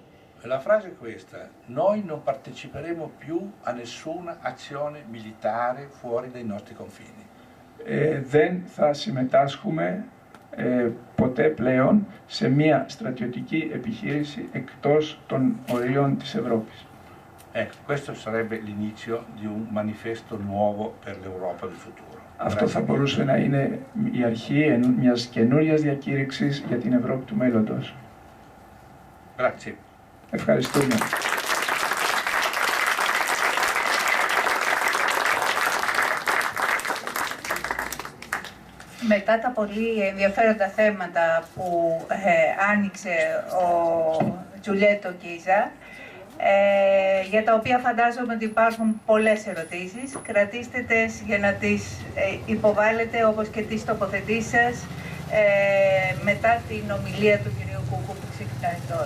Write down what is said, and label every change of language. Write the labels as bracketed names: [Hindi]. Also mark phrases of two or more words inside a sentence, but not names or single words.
[Italian] La frase è questa: noi non parteciperemo più a nessuna azione militare fuori dai nostri confini. [Greek] Δεν θα συμμετάσχουμε ποτέ πλέον σε μια στρατιωτική επιχείρηση εκτός των ορίων της Ευρώπης. [Italian] Ecco, questo sarebbe l'inizio di un manifesto nuovo per l'Europa del futuro. [Greek] Αυτό θα μπορούσε να είναι η αρχή μιας καινούριας διακήρυξης για την Ευρώπη του μέλλοντος. [Italian] Grazie. [Greek] Ευχαριστούμε. Μετά τα πολύ ενδιαφέροντα θέματα που άνοιξε ο Τζουλιέτο Κίζα, για τα οποία φαντάζομαι ότι υπάρχουν πολλές ερωτήσεις, κρατήστε τες για να τις υποβάλλετε, όπως και τις τοποθετήσεις σας, μετά την ομιλία του κυρίου Κούκου που ξεκινάει τώρα.